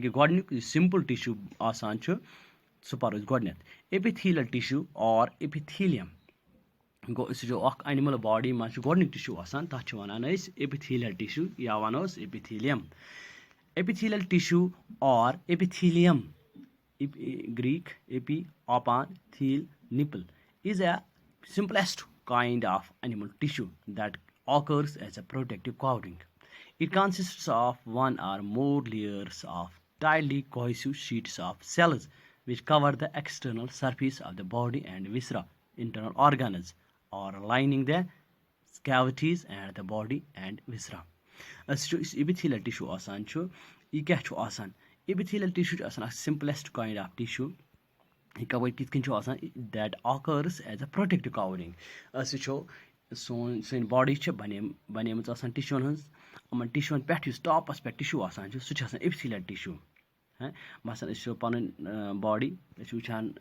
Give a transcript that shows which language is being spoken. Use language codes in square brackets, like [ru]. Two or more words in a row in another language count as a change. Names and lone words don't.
[ks] کہِ گۄڈٕنیُک یُس [en] simple tissue [ks] آسان چھُ سُہ پَرو أسۍ گۄڈٕنیتھ [en] epithelial tissue [ks] اور ایپِتھیلیَم گوٚو أسۍ وٕچھو اکھ [en] animal body [ks] منٛز چھُ گۄڈٕنیُک ٹِشوٗ آسان تَتھ چھِ وَنان أسۍ [en] epithelial tissue [ks] یا وَنوس ایپِتھیلیَم [en] epithelial tissue [ks] اور ایپِتھیلیَم Greek [en] epi upon thel nipple is a simplest kind of animal tissue that occurs as a protective covering. It consists of one or more layers of tightly cohesive sheets of cells which cover the external surface of the body and viscera, internal organs, or lining the cavities and the body and viscera. Epithelial tissue [ks] آسان چھُ یہِ کیاہ چھُ آسان [en] epithelial tissue [ks] چھُ آسان اکھ [en] simplest kind of tissue [ks] یہِ کَوَر کِتھ کٔنۍ چھُ آسان [en] that occurs as a protective covering [ks] أسۍ وٕچھو سٲنۍ باڈی چھِ بَنیمٕژ آسان ٹِشوٗوَن ہٕنٛز یِمن ٹِشوٗوَن پٮ۪ٹھ یُس ٹاپَس پٮ۪ٹھ ٹِشوٗ آسان چھُ سُہ چھُ آسان [en] epithelial tissue [ks] مثلاً أسۍ وٕچھو پَنٕنۍ باڈی أسۍ چھِ وٕچھان